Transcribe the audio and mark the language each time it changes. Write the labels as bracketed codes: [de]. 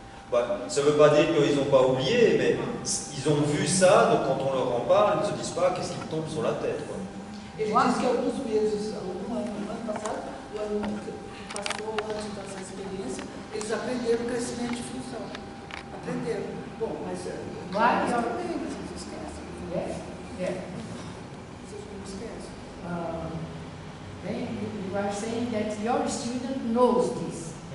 [fr] Bah, ça ne veut pas dire qu'ils n'ont pas oublié, mais ils ont vu ça, donc quand on leur en parle, ils ne se disent pas qu'est-ce qui me tombe sur la tête. Quoi. [pt] Ele disse que alguns meses, no ano passado, o ano que passou antes dessa experiência, eles aprenderam crescimento de função. Aprenderam. Bom, mas Vai, mas também, mas eles esquecem. Vocês não esquecem. [en] Then you are saying that your student knows this.